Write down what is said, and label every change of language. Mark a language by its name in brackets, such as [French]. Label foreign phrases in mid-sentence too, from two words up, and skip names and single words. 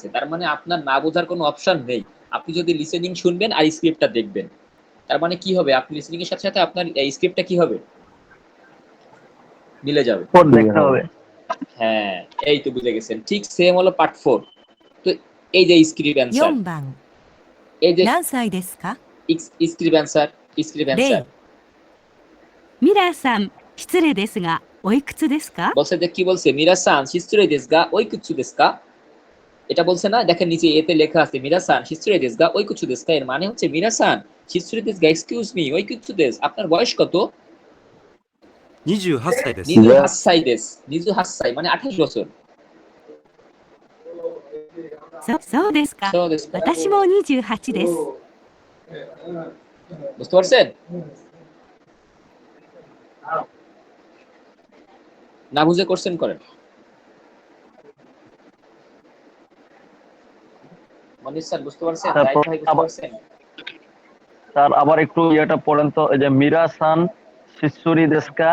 [Bangla] তার মানে আপনার না বোঝার কোনো অপশন নেই। আপনি যদি লিসেনিং শুনবেন আর স্ক্রিপ্টটা দেখবেন, তার মানে কি হবে? আপনি লিসেনিং এর সাথে সাথে আপনার এই স্ক্রিপ্টটা কি হবে? মিলে যাবে। পর দেখতে হবে। হ্যাঁ, এই তো বুঝে গেছেন। ঠিক সেম হলো পার্ট 4। তো এই যে [English] script answer, [Japanese] 4番、 [Bangla] এই যে [Japanese] 何歳ですか？ [English] script answer, script answer [Japanese] ミラーさん、失礼ですが、おいくつですか？ [Bangla] বলছে যে কি বলছে? [Japanese] ミラーさん、失礼ですが、おいくつですか. [Bangla] এটা বলছে না? দেখেন নিচে এতে লেখা আছে [Japanese] ミラーさん、失礼ですが、おいくつですか. [Bangla] এর মানে হচ্ছে [Japanese] ミラーさん、失礼ですが [English] excuse me [Japanese] おいくつです. [Bangla] আপনার বয়স কত? [Japanese] 28 歳です。二十八歳です. 二十八歳 [Bangla] মানে 28 বছর। [Japanese] そうですか。そうです. 私も28です。 [Bangla] বুঝতে পারছেন? না বুঝে কোশ্চেন করেন। মনির স্যার বুঝতে পারছেন? স্যার জাহিদ ভাই বুঝতে আবার পারছেন? স্যার আবার একটু ইয়েটা পড়েন তো, এই যে [Japanese] ミラーさん、失礼ですか